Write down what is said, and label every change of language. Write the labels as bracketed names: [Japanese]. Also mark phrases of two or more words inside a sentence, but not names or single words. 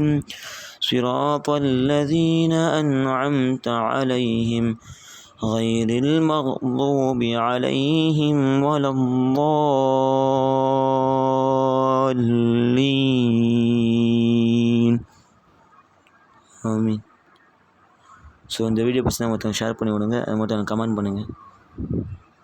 [Arabic] صراط الذين أنعمت عليهم غير المغضوب عليهم ولا الضالين. آمين. [Tamil] ஸோ இந்த வீடியோ பிடிச்சினா மற்றவங்க ஷேர் பண்ணி விடுங்க. அது மட்டும் கமெண்ட் பண்ணுங்கள்.